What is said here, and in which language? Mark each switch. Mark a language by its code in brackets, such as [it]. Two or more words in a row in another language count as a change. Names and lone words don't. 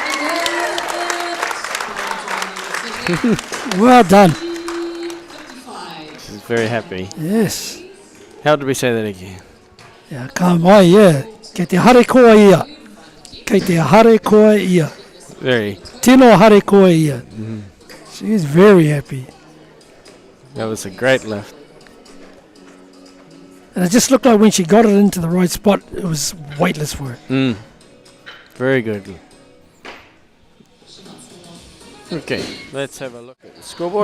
[en] Well done. She's very happy. Yes. How did we say that again? Yeah, [mi] ka mai, yeah. Kei te hare koa ia. Kei te hare koa ia. [en] Very. [mi] Tino hare koa ia. [en] She is very happy. That was a great lift. And it just looked like when she got it into the right spot, it was weightless for her. Very good. Okay, let's have a look at the scoreboard.